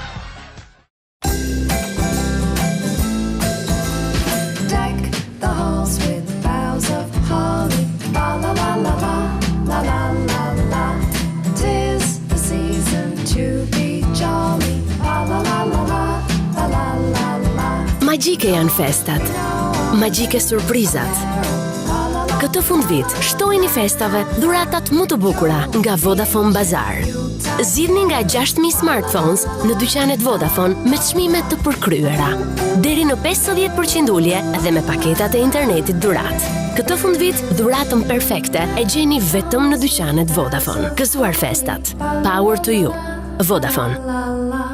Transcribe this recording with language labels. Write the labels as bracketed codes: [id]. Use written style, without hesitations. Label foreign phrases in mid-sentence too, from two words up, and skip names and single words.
[en] Deck the halls with boughs of holly. La la la la la, la la la la. 'Tis the season to be jolly. La la la la la, la la la la. [sq] Magjike janë festat, magjike surprizat. Këtë fundvit, shtojini festave dhuratat më të bukura nga Vodafone Bazar. Zgjidhni nga 6.000 smartphones në dyqanet Vodafone me çmime të përkryera, deri në 50% ulje dhe me paketat e internetit dhurat. Këtë fundvit, dhuratën perfekte e gjeni vetëm në dyqanet Vodafone. Gëzuar festat. [en] Power to you. Vodafone.